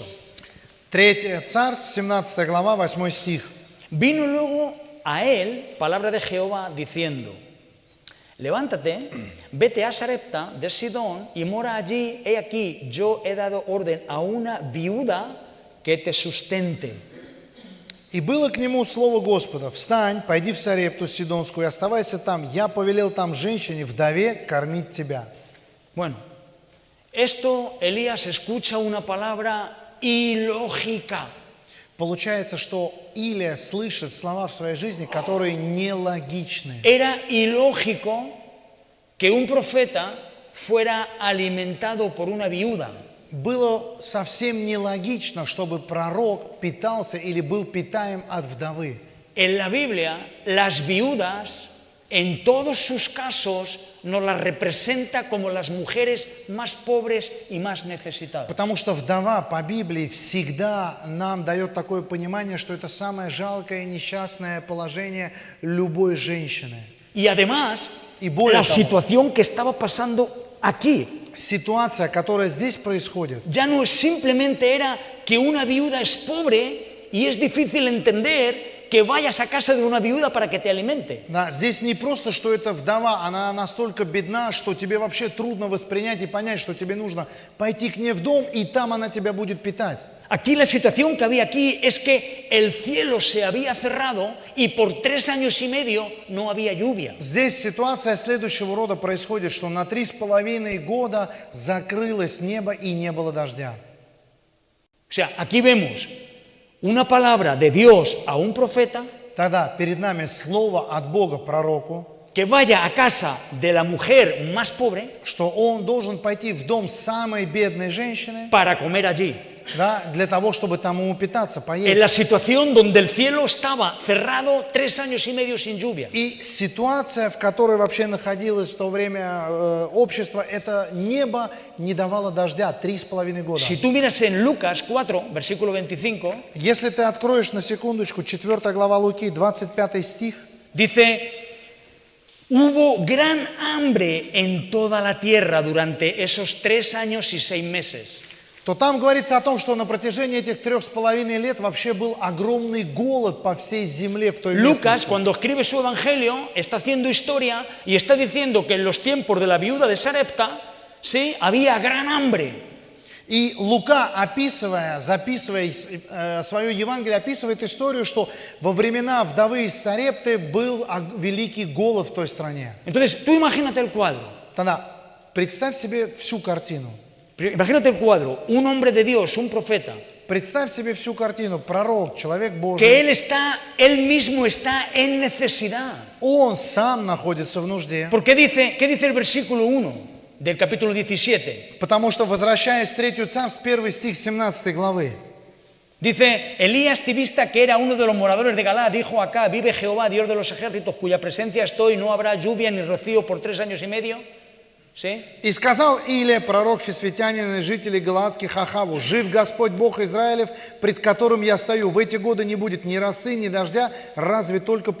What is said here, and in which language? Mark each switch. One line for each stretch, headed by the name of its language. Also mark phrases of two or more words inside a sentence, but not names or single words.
Russian: Третье царство, 17 глава, 8 стих.
Spanish: Vino luego a él palabra de Jehová diciendo: levántate, vete a Sarepta de Sidón y mora allí. He aquí, yo he dado orden a una viuda que te sustente.
Russian: «И было к нему слово Господа: встань, пойди в Сарепту Сидонскую, и оставайся там. Я повелел там женщине, вдове, кормить тебя».
Spanish: Bueno, esto Elías escucha una palabra ilógica.
Russian: Получается, что Илия слышит слова в своей жизни, которые нелогичны.
Spanish: Era ilógico que un profeta fuera alimentado por una viuda.
Russian: Было совсем нелогично, чтобы пророк питался или был питаем от вдовы.
Spanish: En la Biblia, las viudas, en todos sus casos, nos las representa como las mujeres más pobres y más necesitadas.
Russian: Потому что вдова по Библии всегда нам дает такое понимание, что это самое жалкое и несчастное положение любой женщины.
Spanish: Y además,
Russian: Y более
Spanish: la
Russian: того,
Spanish: situación que estaba pasando aquí
Russian: ситуация, которая здесь происходит,
Spanish: ya no simplemente era que una viuda es pobre y es difícil entender que vayas a casa de una viuda para que te alimente.
Russian: да, здесь не просто, что эта вдова, она настолько бедна, что тебе вообще трудно воспринять и понять, что тебе нужно пойти к ней в дом, и там она тебя будет питать.
Spanish: Aquí la situación que había aquí es que el cielo se había cerrado y por 3 años y medio no había lluvia.
Russian: Здесь ситуация следующего рода происходит, что на 3,5 года закрылось небо и не было дождя.
Spanish: O sea, aquí vemos una palabra de Dios a un profeta
Russian: Тогда перед нами слово от Бога пророку,
Spanish: que vaya a casa de la mujer más pobre
Russian: что он должен пойти в дом самой бедной женщины,
Spanish: para comer allí.
Russian: да, для того, чтобы там ему питаться,
Spanish: En
Russian: поесть.
Spanish: la situación donde el cielo estaba cerrado 3 años y medio sin lluvia.
Russian: И ситуация, в которой вообще находилось в то время общество, это небо не давало дождя 3,5 года.
Spanish: Si tú miras en Lucas 4, versículo 25,
Russian: Если ты откроешь на секундочку 4 глава Луки, 25 стих,
Spanish: dice: hubo gran hambre en toda la tierra durante esos 3 años y 6 meses.
Russian: то там говорится о том, что на протяжении этих 3,5 лет вообще был огромный голод по всей земле в той
Spanish: Lucas,
Russian: местности.
Spanish: cuando escribe su evangelio, está haciendo historia y está diciendo que en los tiempos de la viuda de Sarepta, sí, había gran hambre.
Russian: И Лука, записывая свое Евангелие, описывает историю, что во времена вдовы из Сарепты был великий голод в той стране.
Spanish: Entonces, tú imagínate el cuadro.
Russian: Тогда представь себе всю картину.
Spanish: Imagínate el cuadro, un hombre de Dios, un profeta,
Russian: Представь себе всю картину. Пророк, человек
Spanish: que
Russian: Божий.
Spanish: él mismo está en necesidad.
Russian: Он сам находится в нужде.
Spanish: Porque ¿qué dice el versículo 1 del capítulo 17?
Russian: Потому что, возвращаясь в 3 Царств, 1 стих 17 главы.
Spanish: Dice: Elías tibista, que era uno de los moradores de Galaad, dijo acá: vive Jehová, Dios de los ejércitos, cuya presencia estoy, no habrá lluvia ni rocío por 3 años y medio. ¿Sí?
Russian: «И сказал Илия, пророк фисветянин и жителей Галаадских Ахаву: жив Господь Бог Израилев, пред которым я стою, в эти годы не будет ни росы, ни дождя, разве только по моему